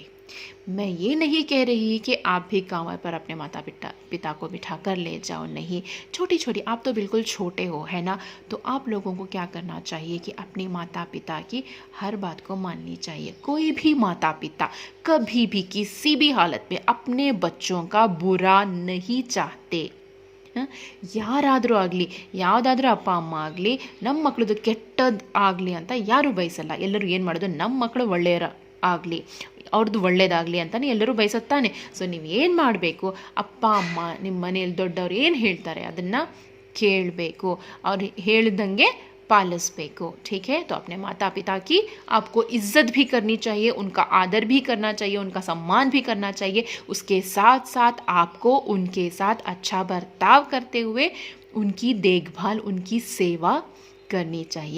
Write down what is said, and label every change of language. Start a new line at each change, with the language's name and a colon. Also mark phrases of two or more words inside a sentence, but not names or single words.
Hindi: मैं ये नहीं कह रही कि आप भी कांवर पर अपने माता पिता को बिठा कर ले जाओ, नहीं। छोटी छोटी, आप तो बिल्कुल छोटे हो, है ना। तो आप लोगों को क्या करना चाहिए कि अपने माता पिता की हर बात को माननी चाहिए। कोई भी माता पिता कभी भी किसी भी हालत में अपने बच्चों का बुरा नहीं चाहते।
Kannada: ಯಾರಾದರೂ ಆಗಲಿ, ಯಾವುದಾದ್ರೂ ಅಪ್ಪ ಅಮ್ಮ ಆಗಲಿ, ನಮ್ಮ ಮಕ್ಕಳದು ಕೆಟ್ಟದ್ದು ಆಗಲಿ ಅಂತ ಯಾರೂ ಬಯಸಲ್ಲ. ಎಲ್ಲರೂ ಏನು ಮಾಡೋದು, ನಮ್ಮ ಮಕ್ಕಳು ಒಳ್ಳೆಯರ ಆಗಲಿ, ಅವ್ರದ್ದು ಒಳ್ಳೇದಾಗಲಿ ಅಂತಲೇ ಎಲ್ಲರೂ ಬಯಸುತ್ತಾನೆ. ಸೊ ನೀವೇನು ಮಾಡಬೇಕು, ಅಪ್ಪ ಅಮ್ಮ ನಿಮ್ಮ ಮನೆಯಲ್ಲಿ ದೊಡ್ಡವ್ರು ಏನು ಹೇಳ್ತಾರೆ ಅದನ್ನು ಕೇಳಬೇಕು, ಅವ್ರು ಹೇಳಿದಂಗೆ पालसबेको,
Hindi: ठीक है। तो अपने माता पिता की आपको इज्जत भी करनी चाहिए, उनका आदर भी करना चाहिए, उनका सम्मान भी करना चाहिए। उसके साथ साथ आपको उनके साथ अच्छा बर्ताव करते हुए उनकी देखभाल, उनकी सेवा करनी चाहिए।